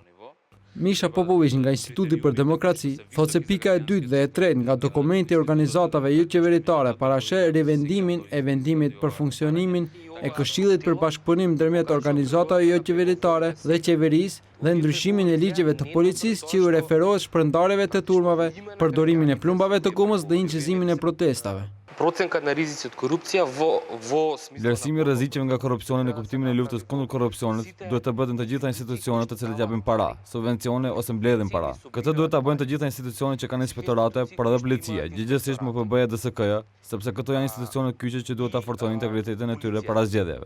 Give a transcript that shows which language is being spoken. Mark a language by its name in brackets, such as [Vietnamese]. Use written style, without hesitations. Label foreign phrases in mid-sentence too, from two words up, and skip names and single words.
[Albanian] Misha Popović nga Instituti për Demokraci thotë se pika e 2 dhe e 3 nga dokumenti e organizatave jo qeveritare parashë rivendimin e vendimit për funksionimin e Këshillit për bashkëpunim ndërmjet organizatave jo qeveritare dhe qeverisë dhe ndryshimin e ligjeve të policisë që u referohet shpërndarjeve të turmave, përdorimin e plumbave të gumës dhe inqizimin e protestave. [Macedonian] Проценка на ризици од корупција во [Albanian] Vlerësimi i rrezikeve nga korrupsioni në kuptimin e luftës kundër korrupsionit duhet të bëhet në të gjitha institucionet të cilat japin para, subvencione ose mbledhin para. Këtë duhet ta bëjnë të gjitha institucionet që kanë inspektorate, por edhe policia, gjithsesi MPB-ja dhe DSK-ja, sepse këto janë institucionet kyçe që duhet ta forcojnë integritetin e tyre para zgjedhjeve.